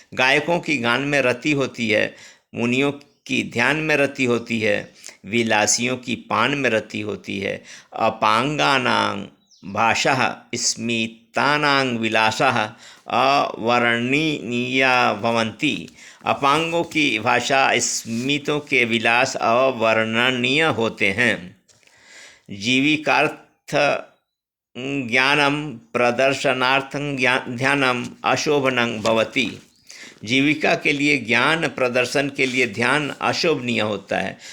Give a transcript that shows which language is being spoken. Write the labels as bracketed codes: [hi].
[hi] गायकों की गान में रति होती है, मुनियों की ध्यान में रति होती है, विलासियों की पान में रति होती है। [sa] अपांगानां भाषः स्मितानां विलासः अवर्णनीया भवन्ति। [hi] अपांगों की भाषा, स्मितों के विलास अवर्णनीय होते हैं। [sa] जीविकार्थ ज्ञानम प्रदर्शनार्थं ध्यानम अशोभनं भवति। [hi] जीविका के लिए ज्ञान प्रदर्शन के लिए ध्यान अशोभनीय होता है।